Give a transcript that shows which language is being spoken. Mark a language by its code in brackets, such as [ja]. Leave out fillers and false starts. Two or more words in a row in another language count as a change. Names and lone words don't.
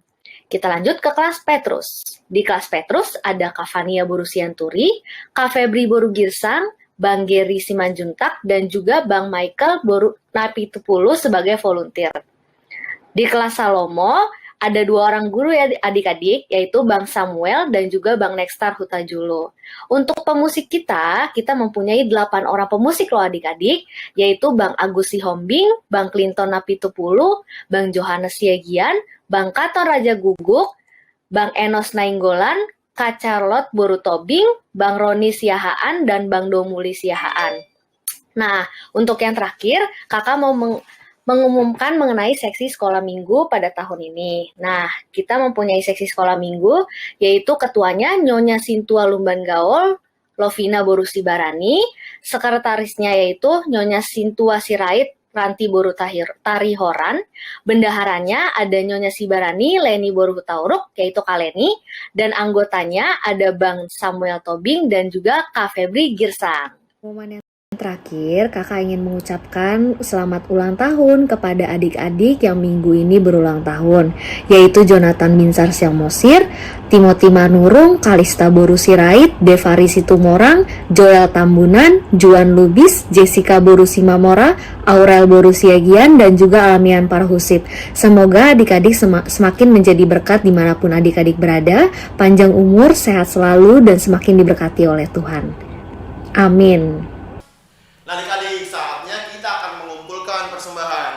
[id] Kita lanjut ke kelas Petrus. Di kelas Petrus ada Kak Fania Boru Sianturi, Kak Febri Boru Girsang, Bang Geri Simanjuntak, dan juga Bang Michael Boru Napitupulu sebagai volunteer. Di kelas Salomo ada 2 orang guru ya adik-adik, yaitu Bang Samuel dan juga Bang Nextar Hutajulo. Untuk pemusik kita mempunyai 8 orang pemusik loh adik-adik, yaitu Bang Agus Sihombing, Bang Clinton Napitupulu, Bang Johannes Siagian, Bang Katon Raja Guguk, Bang Enos Nainggolan, Kak Charlotte Boru Tobing, Bang Roni Siahaan, dan Bang Domuli Siahaan. Nah, untuk yang terakhir, kakak mau mengumumkan mengenai seksi sekolah minggu pada tahun ini. Nah, kita mempunyai seksi sekolah minggu, yaitu ketuanya Nyonya Sintua Lumban Gaul, Lovina Boru Sibarani, sekretarisnya yaitu Nyonya Sintua Sirait, Ranti Boru Tarihoran, bendaharanya ada Nyonya Sibarani, Leni Boru Tauruk, yaitu Kak Leni, dan anggotanya ada Bang Samuel Tobing dan juga Kak Febri Girsang. Pengumuman yang Terakhir, kakak ingin mengucapkan selamat ulang tahun kepada adik-adik yang minggu ini berulang tahun, yaitu Jonathan Binsar Syamosir, Timothy Manurung, Kalista Boru Sirait, Devari Situmorang, Joel Tambunan, Juan Lubis, Jessica Boru Simamora, Aurel Boru Siagian, dan juga Alamian Parhusip. Semoga adik-adik semakin menjadi berkat dimanapun adik-adik berada, panjang umur, sehat selalu, dan semakin diberkati oleh Tuhan. Amin. Nah adik-adik, saatnya kita akan mengumpulkan persembahan.